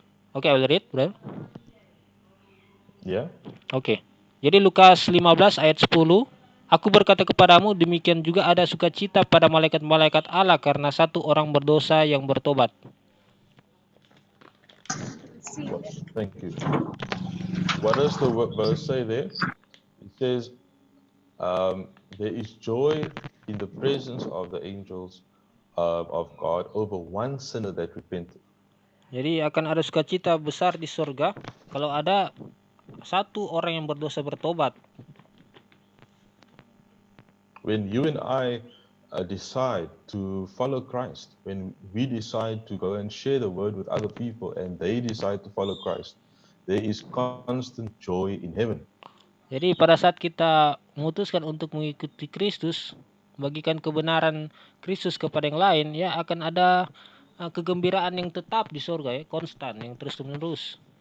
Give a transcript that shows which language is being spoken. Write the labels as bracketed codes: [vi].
[en] Oke, I will read, brother. Yeah. [id] Oke. Jadi Lukas 15 ayat 10. Aku berkata kepadamu, demikian juga ada sukacita pada malaikat-malaikat Allah karena satu orang berdosa yang bertobat. [en] Thank you. What does the verse say there? It says, there is joy in the presence of the angels of God over one sinner that repented. [id] Jadi akan ada sukacita besar di surga kalau ada satu orang yang berdosa bertobat. [en] When you and I decide to follow Christ, when we decide to go and share the word with other people and they decide to follow Christ, there is constant joy in heaven. [id] Jadi pada saat kita memutuskan untuk mengikuti Kristus, bagikan kebenaran Kristus kepada yang lain, ya akan ada kegembiraan yang tetap di surga, ya, konstan, yang terus-menerus.